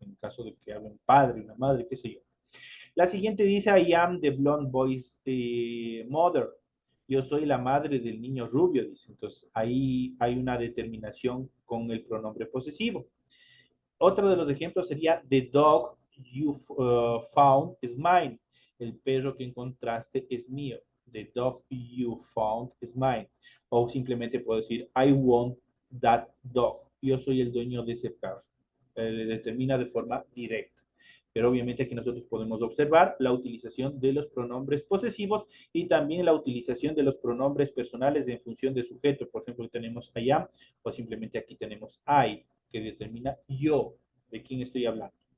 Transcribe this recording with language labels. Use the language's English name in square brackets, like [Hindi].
[Spanish] En caso de que hable un padre, una madre, qué sé yo. La siguiente dice, I am the blonde boy's mother. Yo soy la madre del niño rubio, dice. Entonces, ahí hay una determinación con el pronombre posesivo. [English] Otro de los ejemplos sería, the dog you found is mine. [Spanish] El perro que encontraste es mío. [English] The dog you found is mine. [Spanish] O simplemente puedo decir, I want that dog. Yo soy el dueño de ese perro. Le determina de forma directa. Pero obviamente aquí nosotros podemos observar la utilización de los pronombres posesivos y también la utilización de los pronombres personales en función de sujeto. Por ejemplo, tenemos I am o simplemente aquí tenemos I, que determina yo, de quién estoy hablando.